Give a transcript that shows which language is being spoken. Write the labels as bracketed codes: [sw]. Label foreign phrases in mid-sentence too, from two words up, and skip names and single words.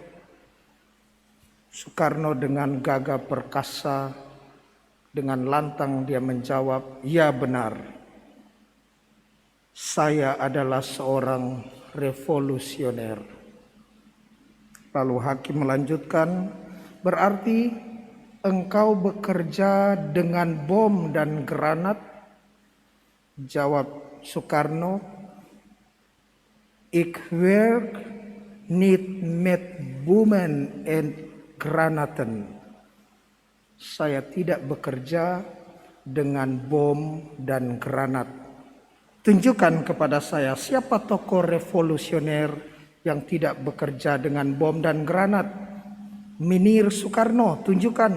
[id] Soekarno dengan gagah perkasa, dengan lantang dia menjawab, "Ya benar, saya adalah seorang revolusioner." Lalu hakim melanjutkan, "Berarti engkau bekerja dengan bom dan granat?" Jawab Soekarno, [nl] "Ik werk niet met bommen en granaten." [id] Saya tidak bekerja dengan bom dan granat. Tunjukkan kepada saya siapa tokoh revolusioner yang tidak bekerja dengan bom dan granat. Minir Soekarno, tunjukkan.